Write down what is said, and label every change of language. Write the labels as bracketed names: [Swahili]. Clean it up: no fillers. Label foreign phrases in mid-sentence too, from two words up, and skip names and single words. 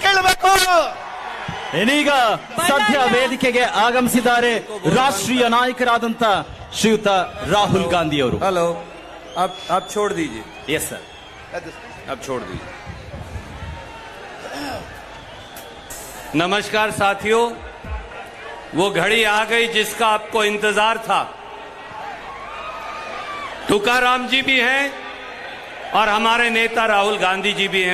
[Kannada] ಕೊಡಬೇಕು. ಇನ್ನೀಗ ಸದ್ಯ ವೇದಿಕೆಗೆ ಆಗಮಿಸಿದ್ದಾರೆ ರಾಷ್ಟ್ರೀಯ ನಾಯಕರಾದಂತ ಶ್ರೀಯುತ ರಾಹುಲ್ ಗಾಂಧಿ ಅವರು. [Hindi] हेलो, आप छोड़ दीजिए. [English] yes sir, [Hindi] अब छोड़ दीजिए. नमस्कार साथियों, वो घड़ी आ गई जिसका आपको इंतजार था. तुकाराम जी भी हैं और हमारे नेता राहुल गांधी जी भी हैं.